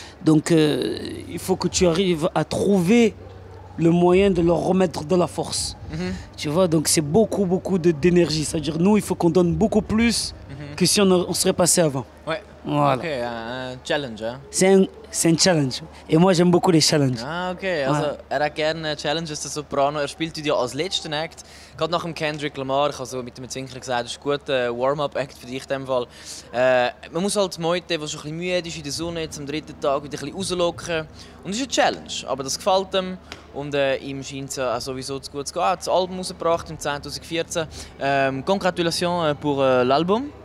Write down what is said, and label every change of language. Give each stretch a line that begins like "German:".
French: Donc il faut que tu arrives à trouver le moyen de leur remettre de la force. Tu vois, donc c'est beaucoup d'énergie. C'est-à-dire nous, il faut qu'on donne beaucoup plus que si on serait passé avant. Ouais. Voilà. Ok, un challenge, hein? C'est un challenge. Et moi, j'aime beaucoup les challenges. Ah, okay.
German: Also, er hat gerne Challenges, der Soprano. Er spielt ja als letzten Act. Gerade nach dem Kendrick Lamar, ich habe so mit dem Zwinker gesagt, das ist ein guter Warm-up-Act für dich in dem Fall. Man muss halt heute, der schon ein bisschen müde ist in der Sonne, jetzt am 3. Tag wieder ein bisschen rauslocken. Und das ist eine Challenge, aber das gefällt ihm. Und ihm scheint es sowieso zu gut zu gehen. Er hat das Album rausgebracht im 2014.
French: Congratulations pour l'album.